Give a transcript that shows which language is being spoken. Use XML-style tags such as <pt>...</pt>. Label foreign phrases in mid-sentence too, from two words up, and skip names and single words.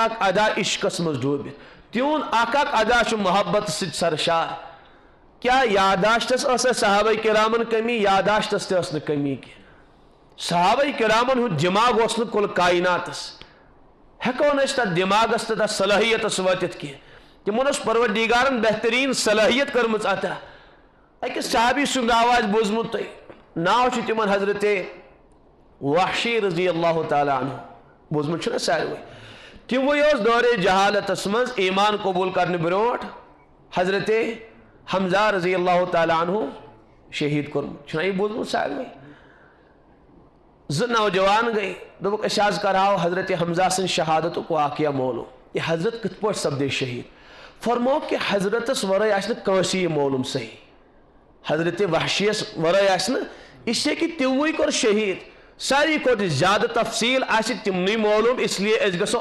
<ks>اکھ ادا عشقس منٛز ڈوٗبِتھ تِہُنٛد اکھ اکھ ادا چھُ محبت سۭتۍ سرشار کیا یاداشتس ٲسا صحابہ کرامن کمی یاداشتس تہِ ٲس نہٕ کمی کینٛہہ صحابہ کرامن ہُنٛد دٮ۪ماغ اوس نہٕ کُل کائناتس ہٮ۪کو نہٕ أسۍ تتھ دٮ۪ماغس تہٕ تتھ صلٲحیتس وٲتِتھ کینٛہہ تِمن اوس پروردگارن بہترین صلٲحیت کٔرمٕژ عطا أکِس صحابی سُنٛد آواز بوٗزمُت تۄہہِ ناو چھُ تِمن حضرت وحشی رضی اللہ تعالیٰ عنہ بوٗزمُت چھُنہ ساروٕے تِموٕے اوس دورے جہالتس منٛز ایمان قبوٗل کرنہٕ برونٛٹھ حضرت حمزہ رضی اللہ تعالیٰ عنہ شہید کوٚرمُت چھُنہ یہِ بوٗزمُت ساروٕے زٕ نوجوان گٔے دوٚپُکھ أسۍ حظ کرہاو حضرت حمزہ سٕنٛدِ شہادتُک واقعہ معلوم یہِ حضرت کِتھ پٲٹھۍ سپدے شہید فرمووُکھ کہ حضرتس ورٲے آسہِ نہٕ کٲنٛسہِ یہِ معلوم صحیح حضرت وحشیس ورٲے آسہِ نہٕ اِسلیے کہ تِموٕے کوٚر شہید ساروی کھۄتہٕ زیادٕ تفصیل آسہِ تِمنٕے معلوم اسلیے أسۍ گژھو</ks>